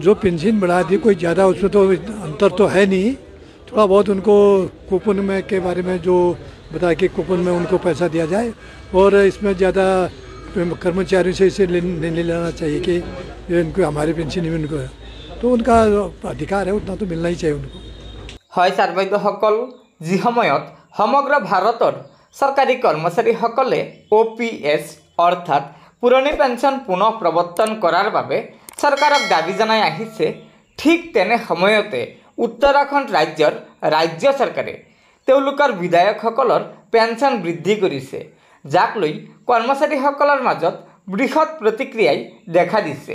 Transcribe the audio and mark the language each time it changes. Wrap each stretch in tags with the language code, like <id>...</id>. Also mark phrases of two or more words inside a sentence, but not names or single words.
<hi>जो पेंशन बढ़ा दी कोई ज़्यादा उसमें तो अंतर तो है नहीं, थोड़ा बहुत उनको कूपन में के बारे में जो बता के कूपन में उनको पैसा दिया जाए, और इसमें ज़्यादा कर्मचारियों से इसे नहीं लेना चाहिए कि इनको हमारे पेंशन नहीं उनको, तो उनका अधिकार है, उतना तो मिलना ही चाहिए उनको।</hi> <as>হয় ছাৰবাইদেউসকল, যি সময়ত সমগ্ৰ ভাৰতৰ চৰকাৰী কৰ্মচাৰীসকলে OPS অৰ্থাৎ পুৰণি পেঞ্চন পুনৰ প্ৰৱৰ্তন কৰাৰ বাবে চৰকাৰক দাবী জনাই আহিছে, ঠিক তেনে সময়তে উত্তৰাখণ্ড ৰাজ্যৰ ৰাজ্য চৰকাৰে তেওঁলোকৰ বিধায়কসকলৰ পেঞ্চন বৃদ্ধি কৰিছে, যাক লৈ কৰ্মচাৰীসকলৰ মাজত বৃহৎ প্ৰতিক্ৰিয়াই দেখা দিছে।</as>